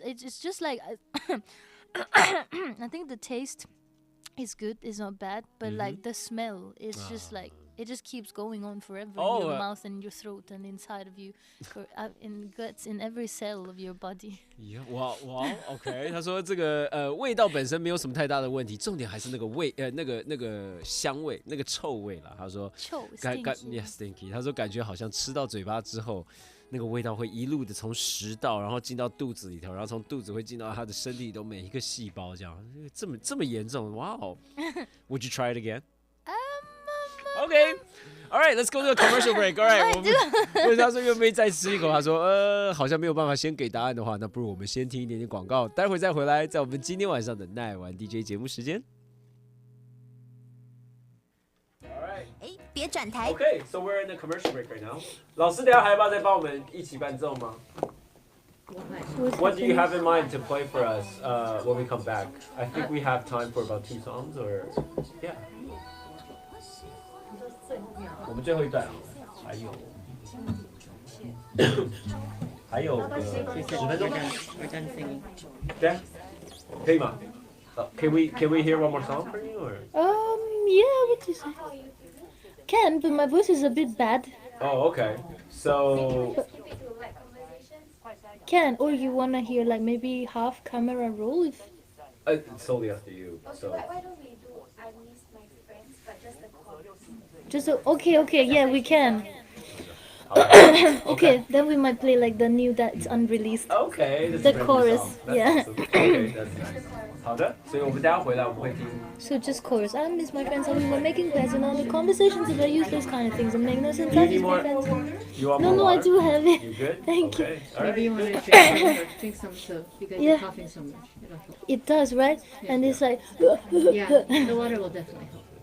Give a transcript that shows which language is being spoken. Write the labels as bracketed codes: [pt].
[en] It's just like I think the taste is good. It's not bad, but like the smell is just like it just keeps going on forever in your mouth and your throat and inside of you, in guts, in every cell of your body. Yeah, well, OK. [zh] 他说这个味道本身没有什么太大的问题，重点还是那个那个香味，那个臭味啦。他说stinky。他说感觉好像吃到嘴巴之后，那个味道会一路的从食道，然后进到肚子里头，然后从肚子会进到他的身体里头每一个细胞，这样这么严重。哇哦！ [en] Would you try it again? OK。All right, let's go to a commercial break. [zh] All right, 我们问他说愿不愿意再吃一口，他说好像没有办法先给答案的话，那不如我们先听一点点广告，待会再回来，在我们今天晚上的耐玩 DJ 节目时间。哎，别转台。 [en] Okay, so we're in the commercial break right now. [zh] 老师，等一下还要不要再帮我们一起伴奏吗？ [en] What do you have in mind to play for us when we come back? I think we have time for about 2 songs, or yeah. [zh] 我们最后一段，还有10分钟吗？对啊，可以吗？ [en] Can we hear one more song for you, or? Yeah, what do you say? Can, but my voice is a bit bad. Oh, okay. So. Can, or you wanna hear like maybe half camera roll if. It's totally up to you. So. Why don't we do I Miss My Friends, but just the chorus? Just okay, yeah, we can. Okay, then we might play like the new that's unreleased. Okay. The chorus, yeah. Okay, that's nice. [zh] 好的，所以我们等一下回来我们会听。 [en] So just chorus. I miss my friends, and we were making plans and all the conversations about useless kind of things and make no sense. Do you I need miss more? my friends. You want No, more no, I water? do have it. You good? Thank you. Okay. All right. Maybe you want to drink some too, because Yeah. you're coughing so much. It'll help. It does, right? And it's like. Yeah, the water will definitely help.